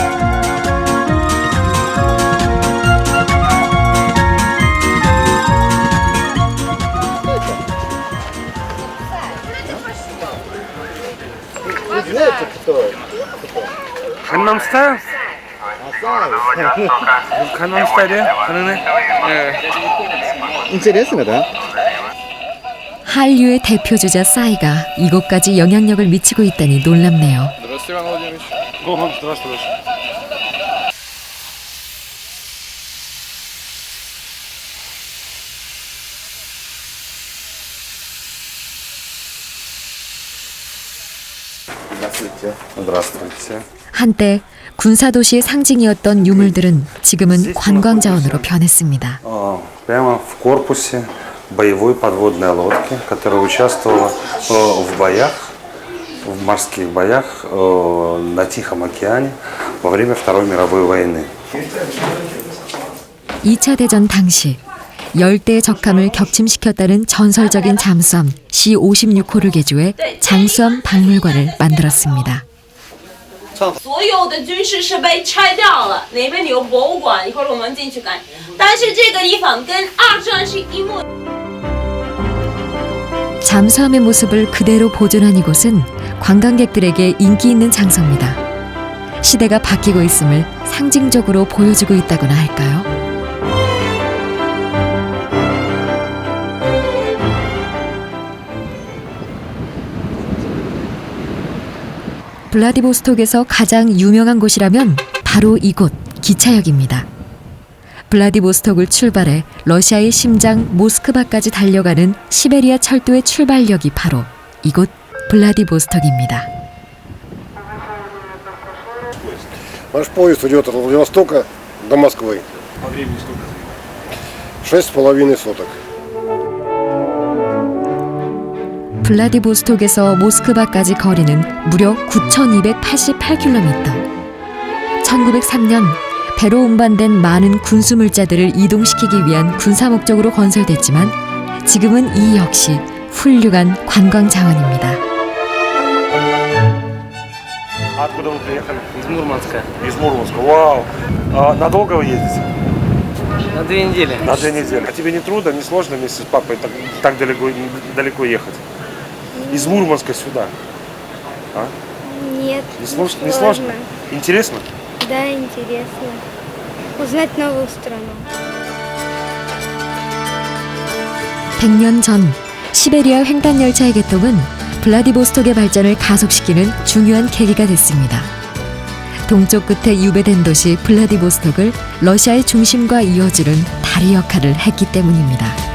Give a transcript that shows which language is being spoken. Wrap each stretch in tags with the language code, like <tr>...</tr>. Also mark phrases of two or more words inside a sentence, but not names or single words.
<ko>강남스타일? 강남스타일이야?</ko> <ru>Интересно, да?</ru> <ko>한류의 대표주자 싸이가 이곳까지 영향력을 미치고 있다니 놀랍네요.</ko> <ru>Здравствуйте, Иван Владимирович. Здравствуйте. Здравствуйте. Здравствуйте.</ru> <ko>한때 군사도시의 상징이었던 유물들은 지금은 관광 자원으로 변했습니다.</ko> <ru>Прямо в корпусе боевой подводной лодки, которая участвовала в боях, в морских боях на Тихом океане во время Второй мировой войны.</ru> <ko>2차 대전 당시 열대 적함을 격침시켰다는 전설적인 잠수함 C-56호를 개조해 장수함 박물관을 만들었습니다.</ko> <zh>所有的军事设备拆掉了，那边有博物馆，一会儿我们进去看。但是这个地方跟二战是一模。</zh> <ko>잠수함의 모습을 그대로 보존한 이곳은 관광객들에게 인기 있는 장소입니다. 시대가 바뀌고 있음을 상징적으로 보여주고 있다고나 할까요? 블라디보스톡에서 가장 유명한 곳이라면 바로 이곳 기차역입니다. 블라디보스톡을 출발해 러시아의 심장 모스크바까지 달려가는 시베리아 철도의 출발역이 바로 이곳 블라디보스톡입니다.</ko> <ru>Наш поезд идет от Владивостока до Москвы. 6,5 суток.</ru> <ko>블라디보스톡에서 모스크바까지 거리는 무려 9,288km. 1903년 배로 운반된 많은 군수 물자들을 이동시키기 위한 군사 목적으로 건설됐지만 지금은 이 역시 훌륭한 관광 자원입니다.</ko> <ru>Откуда вы приехали? Из Мурманска. Из Мурманска. Вау. Надолго вы едете? На 2 недели. На 2 недели. А тебе не трудно, не сложно вместе с папой так далеко ехать? Из Мурманска сюда. А? Нет, Не сложно? Интересно? Да, интересно. Узнать новую страну.</ru> <ko>100년 전 시베리아 횡단 열차의 개통은 블라디보스톡의 발전을 가속시키는 중요한 계기가 됐습니다. 동쪽 끝에 유배된 도시 블라디보스톡을 러시아의 중심과 이어주는 다리 역할을 했기 때문입니다.</ko>